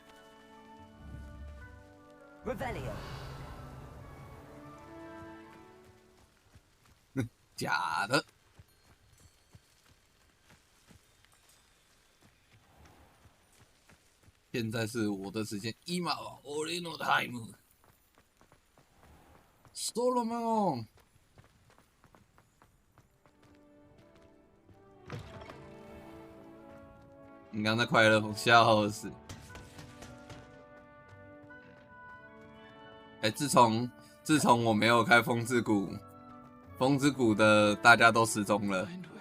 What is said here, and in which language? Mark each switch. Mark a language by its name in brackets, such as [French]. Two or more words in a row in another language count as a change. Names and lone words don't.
[English] Revelio. [Chinese] 假的。现在是我的时间， [Japanese] 今は俺のタイム。ソロモン。 [Chinese] 你刚才快乐风笑死！哎，自从我没有开风之谷，风之谷的大家都失踪了。